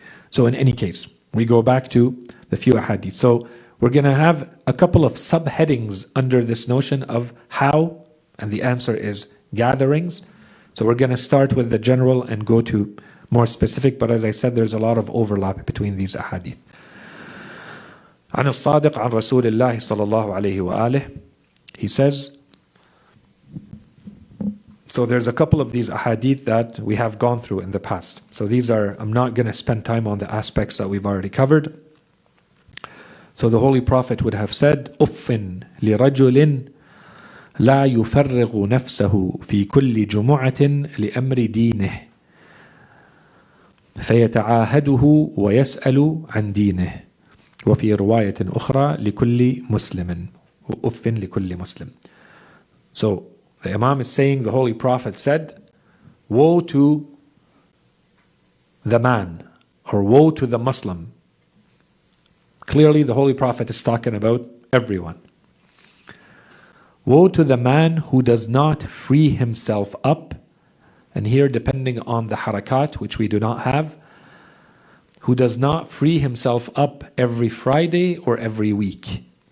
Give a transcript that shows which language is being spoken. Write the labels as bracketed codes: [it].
[en] So in any case, we go back to the few ahadith. So we're going to have a couple of subheadings under this notion of how, and the answer is gatherings. So we're going to start with the general and go to more specific, but as I said, there's a lot of overlap between these ahadith. [ar] عن الصادق عن رسول الله صلى الله عليه وآله. [en] He says, so there's a couple of these ahadith that we have gone through in the past. So these are, I'm not going to spend time on the aspects that we've already covered. So the Holy Prophet would have said, [ar] أُفٍّ لِرَجُلٍ لا يفرغ نفسه في كل جمعة لأمر دينه فيتعاهده ويسأل عن دينه وفي رواية أخرى لكل مسلم وأف لكل مسلم. [en] So the Imam is saying, the Holy Prophet said, woe to the man, or woe to the Muslim. Clearly the Holy Prophet is talking about everyone. Woe to the man who does not free himself up, and here depending on the harakat, which we do not have, who does not free himself up every Friday or every week.